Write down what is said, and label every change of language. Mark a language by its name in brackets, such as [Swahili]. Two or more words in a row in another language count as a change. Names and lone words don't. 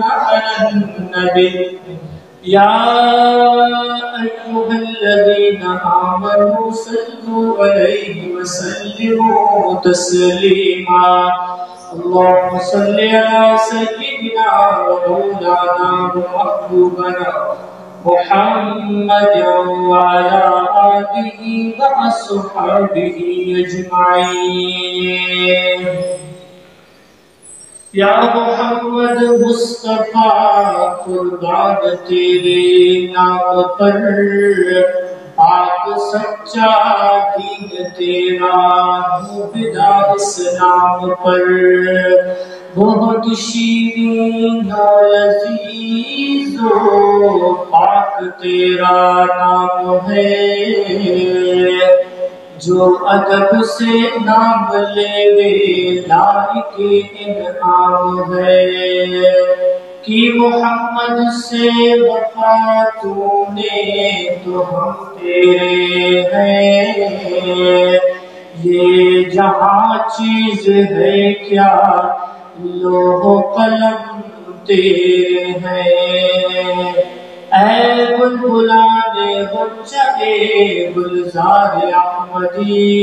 [Arabic] على النبي يا أيها الذين آمنوا صلوا عليه وسلموا تسليما، اللهم صل على سيدنا ومولانا ومحبوبنا محمد وعلى آله وأصحابه أجمعين۔ [Urdu] یا محمد مصطفیٰ قربان تیرے نام پر، پاک سچا دین تیرا مبدا اسلام پر، بہت شیرین و لذیذ و پاک تیرا نام ہے، جو ادب سے نام لے لائق انعام ہے، کی محمد سے وفا تو نے تو ہم تیرے ہیں، یہ جہاں چیز ہے کیا لوح و قلم تیرے ہیں، اے بلبلان غنچہ گلزار احمدی